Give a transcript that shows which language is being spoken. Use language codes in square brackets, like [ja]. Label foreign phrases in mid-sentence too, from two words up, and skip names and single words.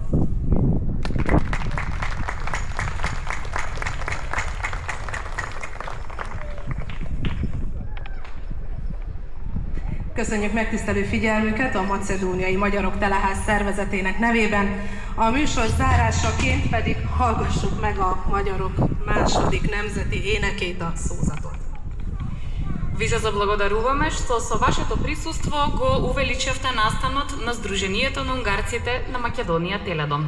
[hu] Köszönjük megtisztelő figyelmüket a Macedóniai Magyarok Teleház szervezetének nevében. A műsor zárásaként pedig hallgassuk meg a magyarok második nemzeti énekét, a szózatot. [mk] Ви се заблагодаруваме што со вашето присуство го увеличевте настанот на Сдруженијето на унгарците на Македонија Теледом.